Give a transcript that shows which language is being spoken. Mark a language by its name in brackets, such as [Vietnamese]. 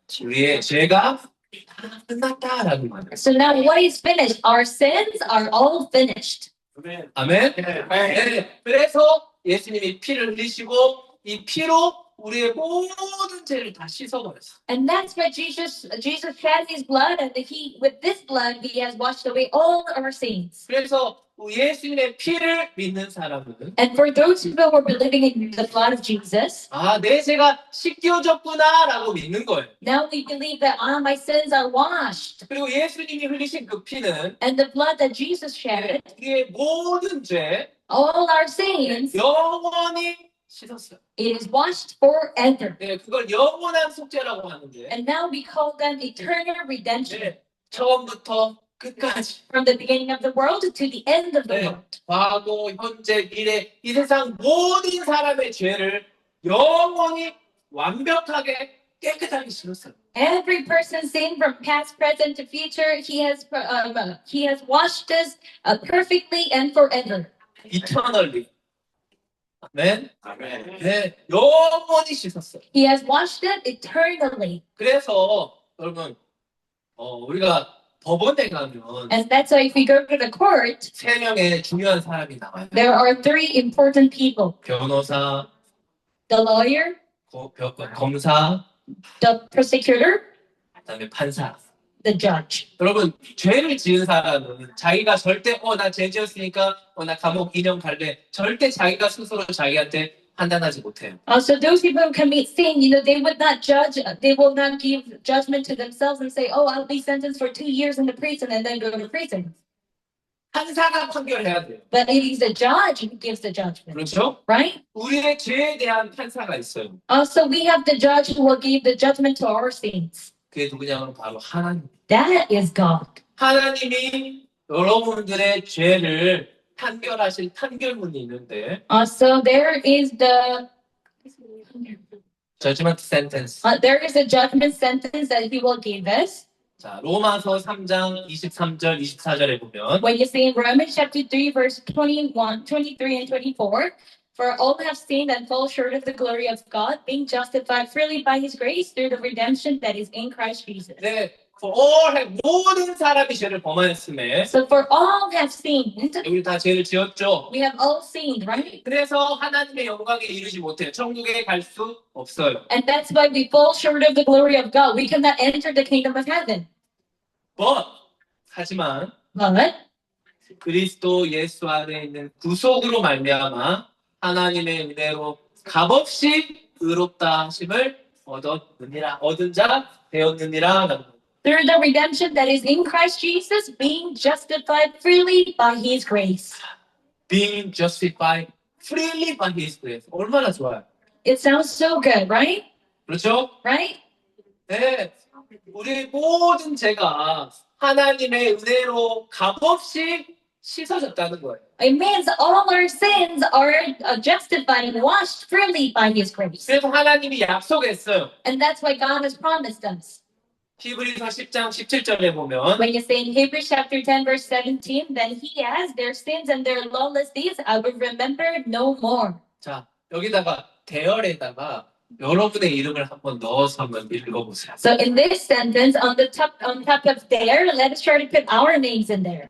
[Korean] 우리의 죄가 다 끝났다라는 말이에요. [English] So now what is finished? Our sins are all finished. [Korean] 아멘. 네. 그래서 예수님이 피를 흘리시고 이 피로 우리의 모든 죄를 다 씻어버렸어. [English] And that's why Jesus shed his blood, and with this blood he has washed away all our sins. [Korean] 그래서 예수님의 피를 믿는 사람은 [English] And for those people who are believing in the blood of Jesus, [Korean] 내 죄가 씻겨졌구나라고 믿는 거예요. [English] now we believe that my sins are washed. [Korean] 그리고 예수님이 흘리신 그 피는 [English] And the blood that Jesus shed, [Korean] 우리의 모든 죄 [English] all our sins, [Korean] 영원히 씻었어요. [English] it is washed forever. [Korean] 네, 그걸 영원한 속죄라고 하는데 [English] And now we call them eternal redemption. [Korean] 네, 처음부터 끝까지 [English] From the beginning of the world to the end of the [Korean] 네. [English] world. [Korean] 과거, 현재, 미래 이 세상 모든 사람의 죄를 영원히 완벽하게 깨끗하게 씻었어요. [English] Every person sin from past, present to future, he has washed us perfectly and forever. Eternally. 아멘. Amen. [Korean] 네, 영원히 씻었어요. [English] He has washed it eternally. [Korean] 그래서 여러분 우리가 법원에 가면 [English] And that's why if we go to the court, [Korean] 세 명의 중요한 사람이 나와요. [English] there are three important people. [Korean] 변호사, [English] The lawyer, [Korean] 검사, [English] the prosecutor, [Korean] 그다음에 판사. [English] the judge. [Korean] 여러분 죄를 지은 사람은 자기가 절대 나 죄 지었으니까 나 감옥 2년 갈래 절대 자기가 스스로 자기한테 판단하지 못해요. [English] So those people who commit sin, they would not judge, they will not give judgment to themselves and say, oh, I'll be sentenced for 2 years in the prison and then go to prison. [Korean] 판사가 판결해야 돼요. [English] But it is the judge who gives the judgment, [Korean] 그렇죠? [English] right? [Korean] 우리의 죄에 대한 판사가 있어요. [English] So we have the judge who will give the judgment to our sins. [Korean] 그게 누구냐면 바로 하나님. [English] That is God. [Korean] 하나님이 여러분들의 죄를 판결하실 판결문이 있는데 [English] So there is the judgment sentence. there is a judgment sentence that he will give us. [Korean] 자, 로마서 3장 23절 24절에 보면 [English] When you see in Romans chapter 3, verse 21, 23, and 24, for all have sinned and fall short of the glory of God, being justified freely by his grace through the redemption that is in Christ Jesus. [Korean] 네, [English] for all have [Korean] 모든 사람이 죄를 범하였음에 [English] So for all have sinned, [Korean] 우리 다 죄를 지었죠. [English] we have all sinned, right? [Korean] 그래서 하나님의 영광에 이르지 못해요. 천국에 갈 수 없어요. [English] And that's why we fall short of the glory of God. We cannot enter the kingdom of heaven. [Korean] 하지만 [English] But [Korean] 그리스도 예수 안에 있는 구속으로 말미암아 하나님의 은혜로 값없이 의롭다 하심을 얻은 자 되었느니라. [English] through the redemption that is in Christ Jesus, being justified freely by his grace. Being justified freely by His grace. [Korean] 얼마나 좋아요. [English] It sounds so good, right? [Korean] 그렇죠? [English] Right? [Korean] 네. 우리 모든 죄가 하나님의 은혜로 값없이 씻어졌다는 거예요. [English] It means all our sins are justified and washed freely by His grace. [Korean] 그래서 하나님이 약속했어요. [English] And that's what God has promised us. [Korean] 히브리서 10장 17절에 보면 [English] When you say in Hebrews chapter 10 verse 17, then He has their sins and their lawless deeds, I will remember no more. [Korean] 자, 여기다가 대열에다가 여러분의 이름을 한번 넣어서 한번 읽어보세요. [English] So in this sentence, on top of there, let us try to put our names in there.